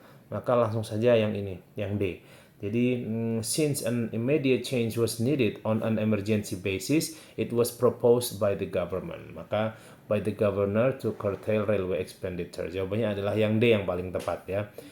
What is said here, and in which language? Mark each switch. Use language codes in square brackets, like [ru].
[id] Maka langsung saja yang ini, yang D. Jadi, [en] since an immediate change was needed on an emergency basis, it was proposed by the government. [id] Maka, [en] by the governor to curtail railway expenditure. [id] Jawabannya adalah yang D yang paling tepat ya.